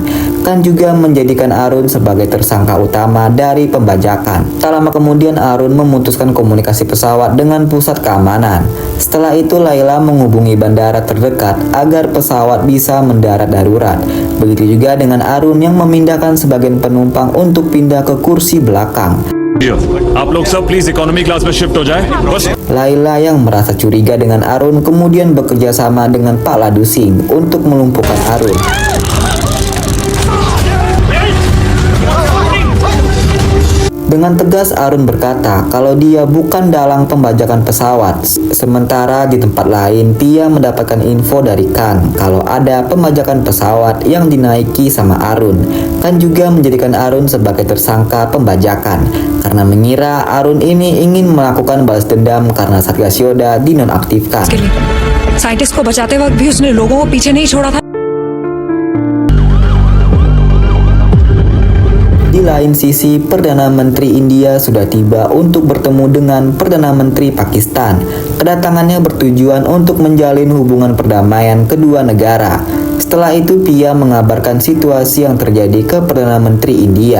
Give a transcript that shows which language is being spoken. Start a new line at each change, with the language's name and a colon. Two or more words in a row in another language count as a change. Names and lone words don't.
Indonesian: Khan juga menjadikan Arun sebagai tersangka utama dari pembajakan. Tak lama kemudian Arun memutuskan komunikasi pesawat dengan pusat keamanan. Setelah itu Laila menghubungi bandara terdekat agar pesawat bisa mendarat darurat. Begitu juga dengan Arun yang memindahkan sebagian penumpang untuk pindah ke kursi belakang.
Hindi: आप लोग सब
English: please economy class
Hindi: में शिफ्ट हो जाए बस
Indonesian: Laila yang merasa curiga dengan Arun kemudian bekerja sama dengan Pak Ladusing untuk melumpuhkan Arun. Dengan tegas Arun berkata kalau dia bukan dalang pembajakan pesawat. Sementara di tempat lain Pia mendapatkan info dari Khan kalau ada pembajakan pesawat yang dinaiki sama Arun. Khan juga menjadikan Arun sebagai tersangka pembajakan karena mengira Arun ini ingin melakukan balas dendam karena Satgas Yoda dinonaktifkan.
Hindi: साइंटिस्ट को बचाते वक्त भी उसने लोगों को पीछे नहीं छोड़ा था.
Indonesian: Di lain sisi, Perdana Menteri India sudah tiba untuk bertemu dengan Perdana Menteri Pakistan. Kedatangannya bertujuan untuk menjalin hubungan perdamaian kedua negara. Setelah itu, Pia mengabarkan situasi yang terjadi ke Perdana Menteri India.